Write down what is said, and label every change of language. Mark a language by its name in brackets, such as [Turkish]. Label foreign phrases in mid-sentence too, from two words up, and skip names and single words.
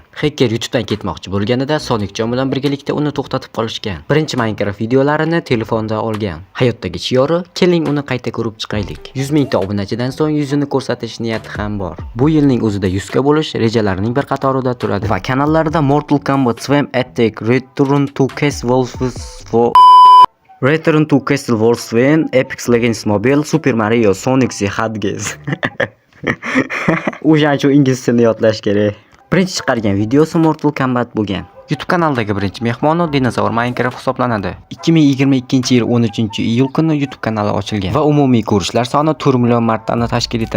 [Uzbek] Hacker YouTube'dan ketmoqchi bo'lganida Sonicjon bilan birgalikda uni to'xtatib qolishgan. Birinchi Minecraft videolari telefonda olgan. Hayotdagi shiori, keling uni qayta ko'rib chiqaylik. 100 mingta obunachidan so'ng yuzini ko'rsatish niyati ham bor. Bu yilning o'zida 100 ga bo'lish rejalarining bir qatorida turadi va kanallarida Mortal Kombat, Swim Attack, Return to Castle Wolfenstein Return to Castle Wolfsbane, Apex Legends Mobile, Super Mario, Sonic the Hedgehog. O'shaning uchun ingliz tilini yodlash kerak. Birinchi chiqargan videosi Mortal Kombat bo'lgan. YouTube kanalidagi birinchi mehmoni Dinozavr Minecraft hisoblanadi. 2022-yil 13-iyul kuni YouTube kanali ochilgan va umumiy ko'rishlar soni 4 million martani tashkil etadi.